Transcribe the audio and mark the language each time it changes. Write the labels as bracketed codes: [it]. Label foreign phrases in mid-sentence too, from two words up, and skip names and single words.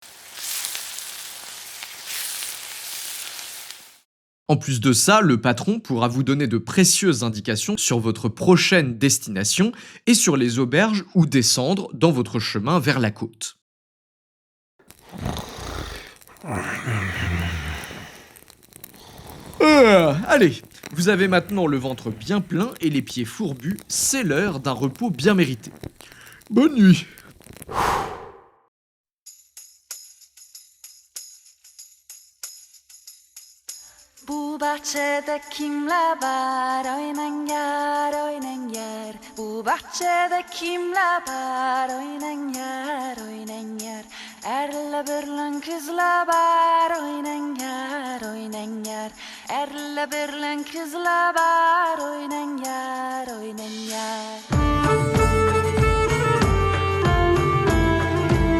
[fr] En plus de ça, le patron pourra vous donner de précieuses indications sur votre prochaine destination et sur les auberges où descendre dans votre chemin vers la côte. Allez, vous avez maintenant le ventre bien plein et les pieds fourbus, c'est l'heure d'un repos bien mérité. Bonne nuit. [tr] Bu bahçede kimler var oynan yar Bu bahçede kimler var oynan yar Erle birlen kızlar var oynan yar Erle birlen kızlar var oynan yar